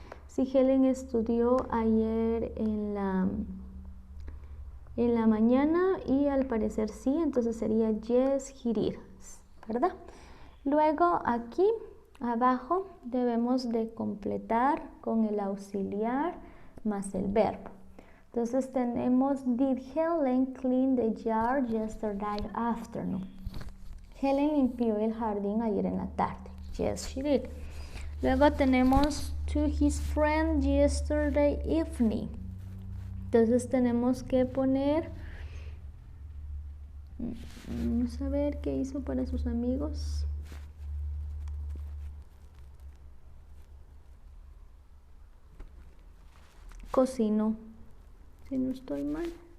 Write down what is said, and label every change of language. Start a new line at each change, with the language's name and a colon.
Spanish: Si Helen estudió ayer en la mañana y al parecer sí, entonces sería
English: yes, he did,
Spanish: ¿verdad? Luego aquí abajo debemos de completar con el auxiliar más el verbo. Entonces tenemos,
English: did Helen clean the yard yesterday afternoon?
Spanish: Helen limpió el jardín ayer en la tarde.
English: Yes, she did.
Spanish: Luego tenemos
English: to his friend yesterday evening.
Spanish: Entonces tenemos que poner, vamos a ver qué hizo para sus amigos. Cocinó, si no estoy mal.